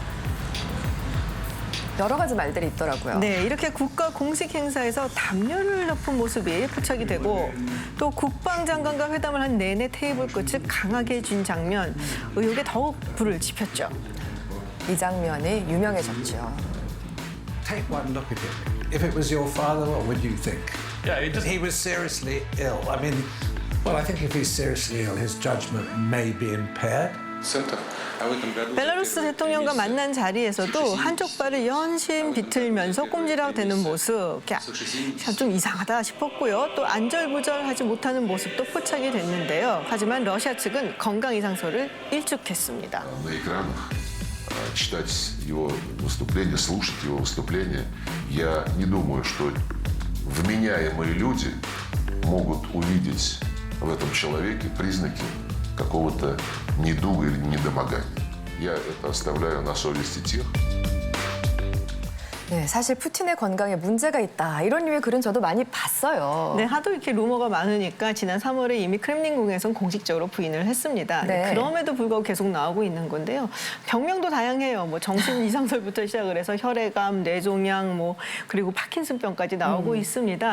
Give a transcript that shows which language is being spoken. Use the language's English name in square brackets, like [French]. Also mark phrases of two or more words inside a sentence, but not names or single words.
[Korean] 여러 가지 말들이 있더라고요. 네, 이렇게 국가 공식 행사에서 담요를 덮은 모습이 포착이 되고 또 국방장관과 회담을 한 내내 테이블 끝을 강하게 쥔 장면, 의혹에 더욱 불을 지폈죠. 이 장면이 유명해졌죠. [English] Take one look at him. If it was your father, what would you think? Yeah, He was seriously ill. I mean, well, I think if he's seriously ill, his judgment may be impaired. [Korean] 벨라루스 대통령과 만난 자리에서도 한쪽 발을 연신 비틀면서 꼼지락대는 모습, 좀 이상하다 싶었고요. 또 안절부절하지 못하는 모습도 포착이 됐는데요. 하지만 러시아 측은 건강 이상설을 일축했습니다. [Russian] Читать его выступления, слушать его выступления, я не думаю, что вменяемые люди могут увидеть в этом человеке признаки какого-то недуга или недомогания. Я это оставляю на совести тех. [Korean] 네, 사실 푸틴의 건강에 문제가 있다. 이런 류의 글은 저도 많이 봤어요. 네, 하도 이렇게 루머가 많으니까 지난 3월에 이미 크렘린궁에서는 공식적으로 부인을 했습니다. 네. 그럼에도 불구하고 계속 나오고 있는 건데요. 병명도 다양해요. 뭐 정신 이상설부터 시작을 해서 혈액암, 뇌종양, 그리고 파킨슨병까지 나오고 있습니다.